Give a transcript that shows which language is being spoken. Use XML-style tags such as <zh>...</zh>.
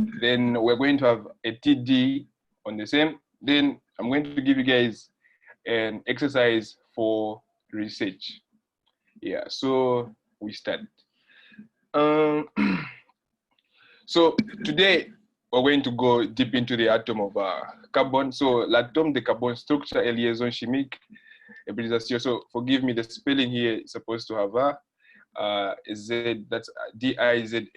<en>Then we're going to have a TD on the same. Then I'm going to give you guys an exercise for research. Yeah, so we start. So today we're going to go deep into the atom of carbon. So</en> <fr>l'atome de carbone structure et liaison chimique.</fr> <en>Hybridization. So forgive me, the spelling here is supposed to have a Z, that's D-I-Z-A-I-T-I-O-N.</en>